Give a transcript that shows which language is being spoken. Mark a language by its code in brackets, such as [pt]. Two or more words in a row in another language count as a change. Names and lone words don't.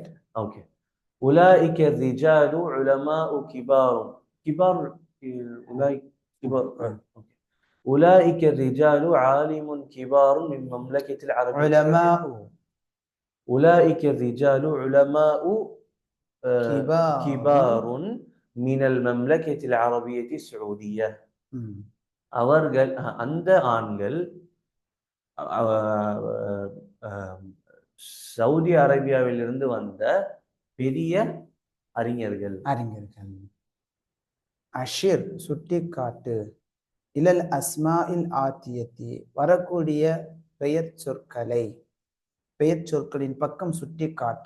[ar] اوكي أولئك الرجال علماء كبار أولئك كبار. أولئك الرجال عالم كبار من مملكة العربية علماء أولئك الرجال علماء كبار من المملكة العربية السعودية. [ta] அவர்கள் அந்த ஆண்கள் சவுதி அரேபியாவிலிருந்து வந்த பெரிய அறிஞர்கள். அஷிர் சுட்டிக்காட்டு [ar] إلى الأسماء الآتية [ta] வரக்கூடிய பெயர் சொற்களின் பக்கம் சுட்டிக்காட்டு.